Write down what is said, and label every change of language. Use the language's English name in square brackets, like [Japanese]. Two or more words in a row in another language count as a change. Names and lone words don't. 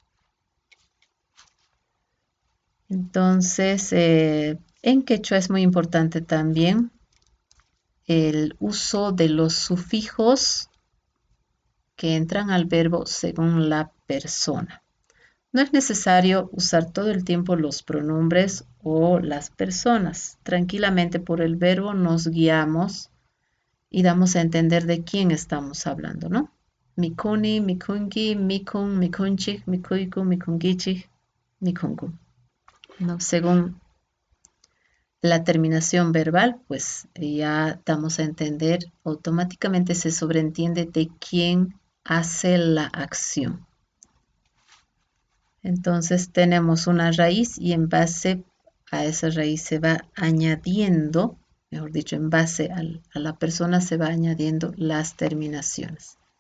[Spanish] Entonces, en quechua es muy importante también el uso de los sufijos que entran al verbo según la persona. No es necesario usar todo el tiempo los pronombres o las personas. Tranquilamente por el verbo nos guiamos y damos a entender de quién estamos hablando, ¿no? [Quechua] Mikuni, mikungi, mikun, mikunchik, mikuiku, mikungichik, mikungu. [Spanish] ¿No? Según la terminación verbal, pues ya damos a entender, automáticamente se sobreentiende de quién hace la acción. Entonces tenemos una raíz y en base a esa raíz se va añadiendo, mejor dicho, en base a la persona se va añadiendo las terminaciones.